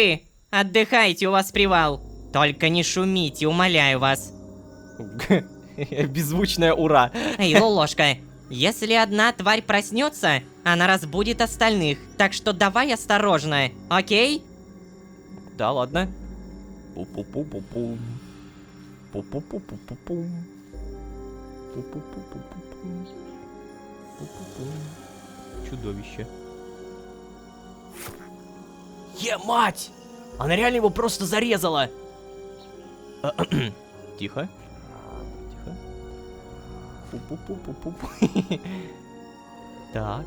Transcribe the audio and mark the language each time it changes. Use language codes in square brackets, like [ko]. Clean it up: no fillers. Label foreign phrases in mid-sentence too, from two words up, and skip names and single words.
[ru] вы! Отдыхайте, у вас привал. Только не шумите, умоляю вас. Беззвучное ура. Эй, Лолошка, если одна тварь проснется, она разбудит остальных. Так что давай осторожно, окей? Да, ладно. Пу-пу-пу-пу-пум. Пу-пу-пу-пу-пум. Пу-пу-пу-пу-пум. Пу-пу-пум. Чудовище. Мать! Она реально его просто зарезала. Тихо. Тихо. Пу-пу-пу-пу-пу. Так.